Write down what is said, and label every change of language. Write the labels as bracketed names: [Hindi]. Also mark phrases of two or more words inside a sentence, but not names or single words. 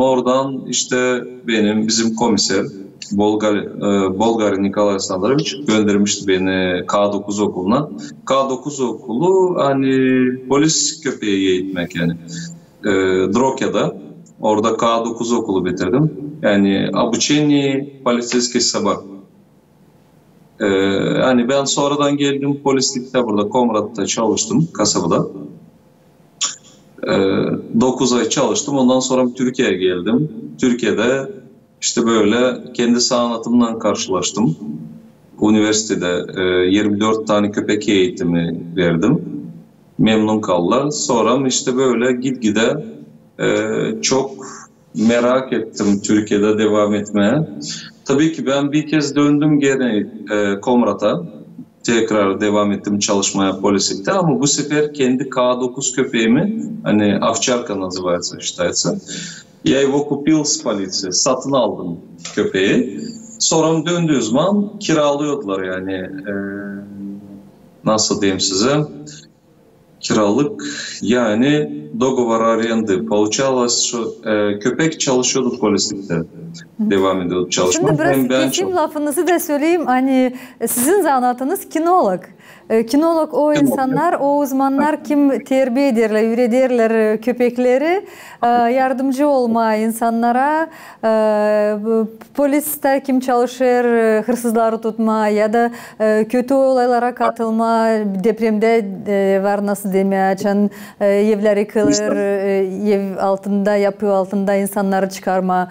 [Turkish] Oradan işte bizim komiser Bolgar Nikolay Alexandrovich göndermişti beni K9 okuluna. K9 okulu hani polis köpeği eğitmek yani. Drokya'da. Orada K9 okulu bitirdim. [Russian] Yani обучение полицейской собак. [Turkish] Hani ben sonradan geldim polislikte burada Komrat'ta çalıştım kasabada. 9 ay çalıştım. Ondan sonra Türkiye'ye geldim. Türkiye'de işte böyle kendi sanatımdan karşılaştım. Üniversitede 24 tane köpek eğitimi verdim. Memnun kaldılar. Sonra işte böyle gitgide çok merak ettim Türkiye'de devam etmeye. Tabii ki ben bir kez döndüm gene Komrat'a. Tekrar devam ettim çalışmaya polislikte ama bu sefer kendi K9 köpeğimi hani [Russian] Овчарка называется считается. Я его kупил с полиции. [Turkish] Satın aldım köpeği. Sonra döndüğü zaman kiralıyordular yani nasıl diyeyim size kiralık yani [Russian] doговор аренды. Получалось, что [Turkish] köpek çalışıyordu polislikte. Devam ediyordu çalışma. Şimdi biraz keseyim lafınızı da söyleyeyim. Hani sizin zanatınız kinolog. Kinolog o insanlar, o uzmanlar kim terbiye ederler, ürederler köpekleri, yardımcı olma insanlara, poliste kim çalışır, hırsızları tutma ya da kötü olaylara katılma, depremde var nasıl demeye, evleri kılır, ev altında, yapı altında insanları çıkarma.